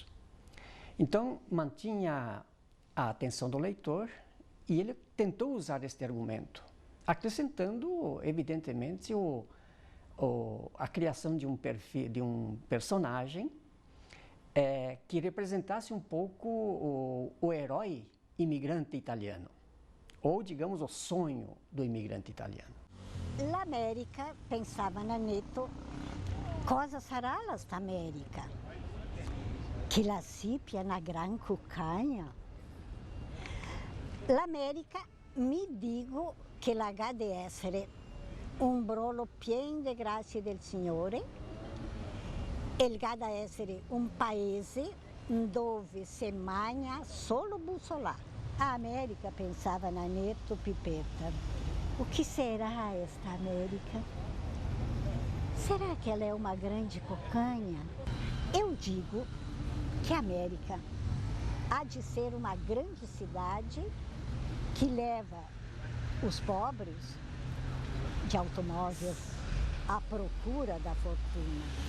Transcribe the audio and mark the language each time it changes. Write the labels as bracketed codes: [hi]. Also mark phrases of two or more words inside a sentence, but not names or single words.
[pt] Então, mantinha a atenção do leitor e ele tentou usar este argumento, acrescentando, evidentemente, a criação de um perfil, de um personagem que representasse um pouco o herói imigrante italiano, ou, digamos, o sonho do imigrante italiano. [vec] L'America, pensava Naneto, cosa sarà questa América? Che la sipia na gran cucanha? L'America, mi dico che la ha di essere un brolo pieno di grazie del Signore, e ha di essere un paese dove si mangia solo bussolà. [pt] A América, pensava Naneto Pipeta. O que será esta América? Será que ela é uma grande cocanha? Eu digo que a América há de ser uma grande cidade que leva os pobres de automóveis à procura da fortuna.